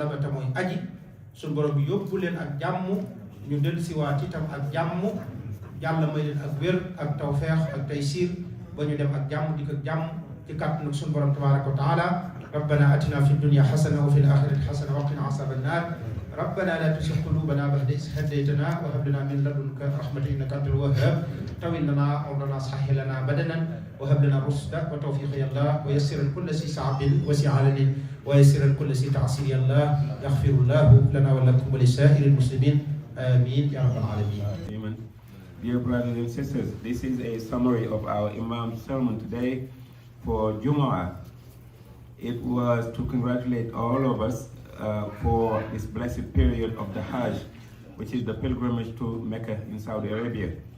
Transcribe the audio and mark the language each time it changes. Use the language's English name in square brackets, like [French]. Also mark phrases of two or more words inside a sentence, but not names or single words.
[Wolof] ba te mooy aji suñu borom bi yóbbu leen ak jàmm ñu dellusiwaat itam ak jàmm yàlla may leen ak wér ak tawfeex ak taysiir ba ñu dem ak jàmm dikk ak jàmm ci kàttanu suñu borom [Arabic] تبارك وتعالى ربنا آتنا في الدنيا حسنة وفي الآخرة حسنة وقنا عذاب النار ربنا لا تزغ قلوبنا بعد إذ هديتنا وهب لنا من لدنك رحمة إنك أنت الوهاب طول لنا أمرنا سهل لنا بدننا وهب لنا رشدا وتوفيقا يا الله ويسر كل سي صعب وسي علن ويسر كل سي تعسير يا الله يغفر الله لنا ولكم ولسائر المسلمين آمين يا رب العالمين. [English] Dear brothers and sisters, this is a summary of our Imam's sermon today for Jumu'ah. It was to congratulate all of us for this blessed period of the Hajj, which is the pilgrimage to Mecca in Saudi Arabia.